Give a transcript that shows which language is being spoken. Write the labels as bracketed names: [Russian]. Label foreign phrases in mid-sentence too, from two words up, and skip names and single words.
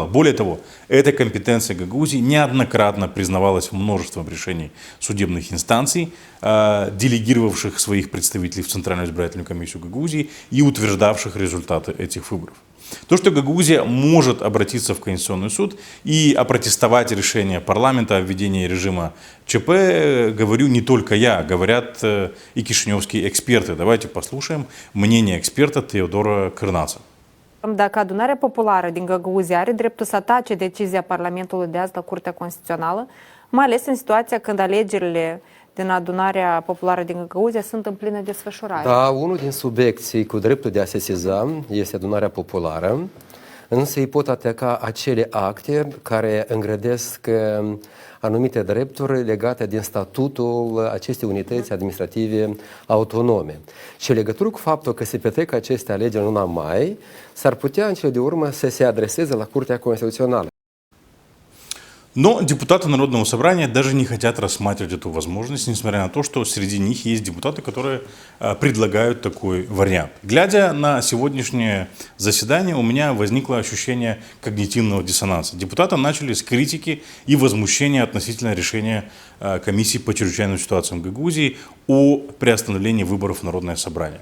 [Russian] Более того, эта компетенция Гагаузии неоднократно признавалась множеством решений судебных инстанций, делегировавших своих представителей в Центральную избирательную комиссию Гагаузии и утверждавших результаты этих выборов. То, что Гагаузия может обратиться в Конституционный суд и опротестовать решение парламента о введении режима ЧП, говорю не только я, говорят и кишиневские эксперты. Давайте послушаем мнение эксперта Теодора Cârnață. [Romanian] Dacă adunarea populară din Găgăuzia are dreptul să atace decizia Parlamentului de azi la Curtea Constituțională, mai ales în situația când alegerile din adunarea populară din Găgăuzia sunt în plină desfășurare. Da, unul din subiecții cu dreptul de a se sesiza este adunarea populară, însă îi pot ataca acele acte care îngrădesc anumite drepturi legate din statutul acestei unități administrative autonome. Și în legătură cu faptul că se petrec aceste alegeri în luna mai, s-ar putea în cele de urmă să se adreseze la Curtea Constituțională. [Russian] Но депутаты Народного собрания даже не хотят рассматривать эту возможность, несмотря на то, что среди них есть депутаты, которые предлагают такой вариант. Глядя на сегодняшнее заседание, у меня возникло ощущение когнитивного диссонанса. Депутаты начали с критики и возмущения относительно решения комиссии по чрезвычайным ситуациям Гагаузии о приостановлении выборов в Народное собрание.